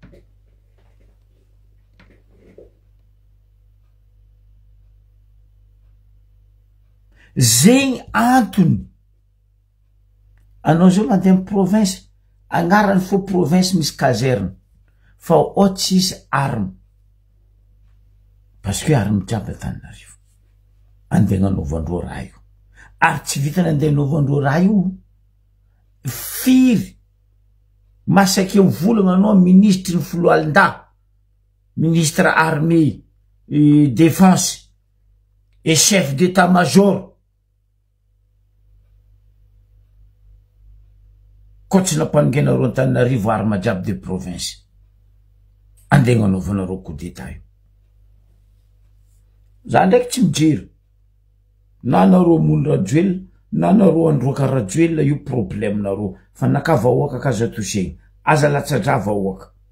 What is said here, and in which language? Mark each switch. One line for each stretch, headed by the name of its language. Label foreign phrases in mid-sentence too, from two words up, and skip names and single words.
Malagasy: Zegny antony anao zao mandeha amin'ny province agnarany fo province misy caserne fa ao tsisy arme
French: parce que arme
Malagasy: jiaby Antananarivo andeha hanaovandreo raha io ary tsy vitany andeha hanaovandreo raha io firy masaky mivolagna anao ministre ny Foloalinda
French: ministre armée défense et chef d'état-major
Malagasy: kotsy nampanongenareo Antananarivo arma jiaby de province andeha hanaovanareo
French: coup d'état
Malagasy: io. Za ndraiky tsy mijery na nareo mono rajoelina na nareo androaka rajoelina io problème nareo fa naka vahoaka akaza tosegny aza latsadra vahoaka